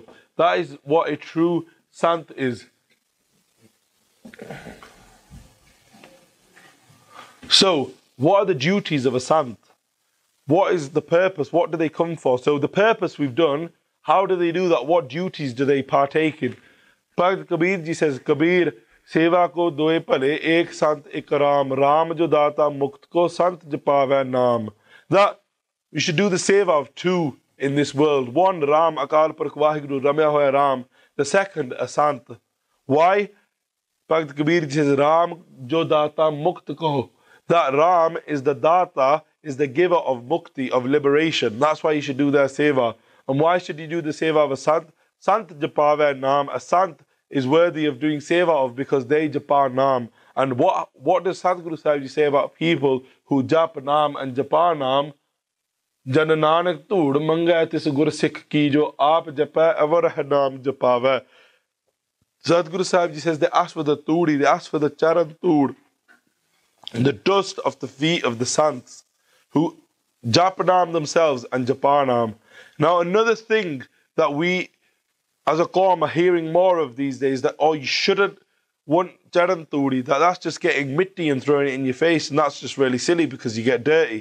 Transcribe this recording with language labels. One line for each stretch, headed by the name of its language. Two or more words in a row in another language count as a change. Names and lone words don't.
English: That is what a true sant is. So, what are the duties of a sant? What is the purpose? What do they come for? So the purpose we've done, how do they do that? What duties do they partake in?
Punjabi: Bhai Kabir ji says, ਕਬੀਰ, ਸੇਵਾ ਕਉ ਦੁਇ ਭਲੇ, ਏਕੁ ਸੰਤੁ ਇਕੁ ਰਾਮੁ, ਰਾਮੁ ਜੁ ਦਾਤਾ ਮੁਕਤਿ ਕੋ ਸੰਤੁ ਜਪਾਵੈ ਨਾਮੁ.
English: That we should do the seva of two in this world. One,
Punjabi: ਰਾਮ, ਅਕਾਲ ਪੁਰਖ ਵਾਹਿਗੁਰੂ, ਰਮਿਆ ਹੋਇਆ ਰਾਮ.
English: The second, a sant. Why? Bhai Kabir says,
Punjabi: ਰਾਮੁ ਜੁ ਦਾਤਾ ਮੁਕਤਿ ਕੋ.
English: That Ram is the data, is the giver of mukti, of liberation. That's why you should do their seva. And why should you do the seva of a sant?
Punjabi: ਸੰਤੁ ਜਪਾਵੈ ਨਾਮੁ.
English: A sant is worthy of doing seva of because they
Punjabi: ਜਪਾ ਨਾਮੁ.
English: And what does Sadhguru Sahib Ji say about people who
Punjabi: ਜਪ ਨਾਮੁ
English: and
Punjabi: ਜਪਾ ਨਾਮੁ? ਜਨ ਨਾਨਕ ਧੂੜਿ ਮੰਗੈ ਤਿਸੁ ਗੁਰ ਸਿਖ ਕੀ ਜੋ ਆਪਿ ਜਪੈ ਅਵਰ ਹੈ ਨਾਮੁ ਜਪਾਵੈ.
English: Sadhguru Sahib Ji says they ask for the toodi, they ask for the
Punjabi: ਚਰਨ ਧੂੜ,
English: the dust of the feet of the sants who japanam themselves and japanam. Now another thing that we as a Qawm are hearing more of these days, that you shouldn't want
Punjabi: ਚਰਨ ਧੂੜੀ,
English: that's just getting mitti and throwing it in your face, and that's just really silly because you get dirty.